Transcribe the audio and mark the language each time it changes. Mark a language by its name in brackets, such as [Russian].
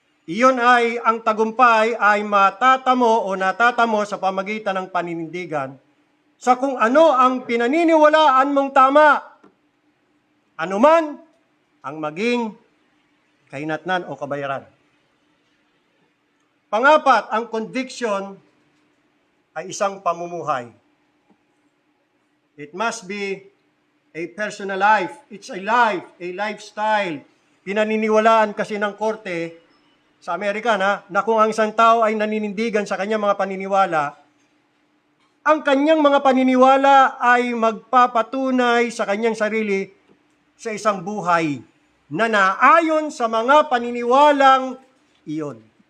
[Filipino] Iyon ay, ang tagumpay ay matatamo o natatamo sa pamagitan ng paninindigan sa kung ano ang pinaniniwalaan mong tama. Anuman ang maging kahinatnan o kabayaran. Pangapat, ang conviction ay isang pamumuhay. [English] It must be a personal life. It's a life, a lifestyle. [Filipino] Pinaniniwalaan kasi ng korte sa Amerika na kung ang isang tao ay naninindigan sa kanyang mga paniniwala, ang kanyang mga paniniwala ay magpapatunay sa kanyang sarili sa isang buhay na naayon sa mga paniniwalang iyon.